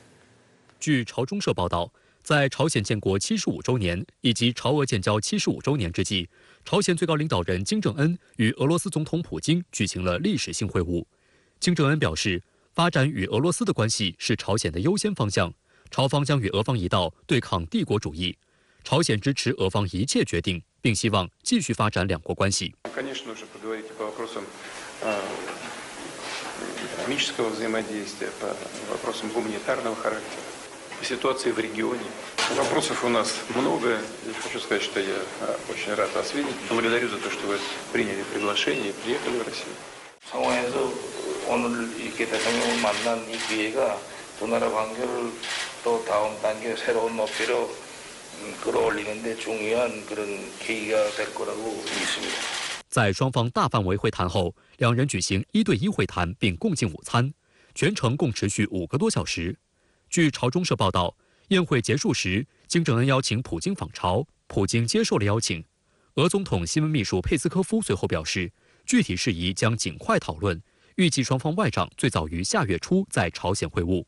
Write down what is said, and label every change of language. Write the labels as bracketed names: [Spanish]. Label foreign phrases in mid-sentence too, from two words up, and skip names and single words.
[Chinese] 据朝中社报道，在朝鲜建国75周年以及朝俄建交75周年之际，朝鲜最高领导人金正恩与俄罗斯总统普京举行了历史性会晤。金正恩表示，发展与俄罗斯的关系是朝鲜的优先方向，朝方将与俄方一道对抗帝国主义。朝鲜支持俄方一切决定，并希望继续发展两国关系。 [Russian] Ситуации в регионе. Вопросов у нас много. И хочу сказать, что я очень рад вас видеть. Благодарю за то, что вы приняли приглашение и приехали в Россию. [Korean] 상황에서 오늘 이렇게 대통령을 만난 이 기회가 두 나라 관계를 또 다음 단계 새로운 높이로 끌어올리는 데 중요한 그런 계기가 될 거라고 믿습니다. [Chinese] 在双方大范围会谈后，两人举行1对1会谈，并共进午餐，全程共持续5个多小时。据朝中社报道，宴会结束时，金正恩邀请普京访朝，普京接受了邀请。俄总统新闻秘书佩斯科夫随后表示，具体事宜将尽快讨论，预计双方外长最早于下月初在朝鲜会晤。